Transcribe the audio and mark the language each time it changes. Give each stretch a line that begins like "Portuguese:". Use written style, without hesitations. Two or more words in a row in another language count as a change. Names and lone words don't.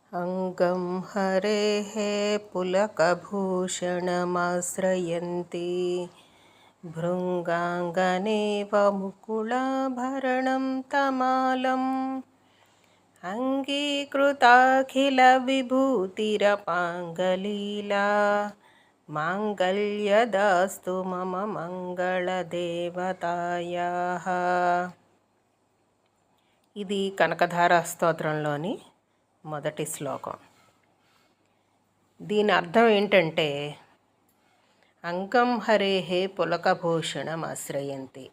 Sanskrit: अंगं हरेः पुलकभूषणमाश्रयन्ति भृङ्गाङ्गनेव मुकुलाभरणं तमालम् अङ्गीकृताखिलविभूतिरपाङ्गलीला माङ्गल्यदास्तु मम మంగళదేవతాయాః.
Telugu: ఇది కనకధార స్తోత్రంలోని మొదటి శ్లోకం. దీని అర్థం ఏంటంటే,
Sanskrit: అంగం హరేహే పులకభూషణం ఆశ్రయంతి.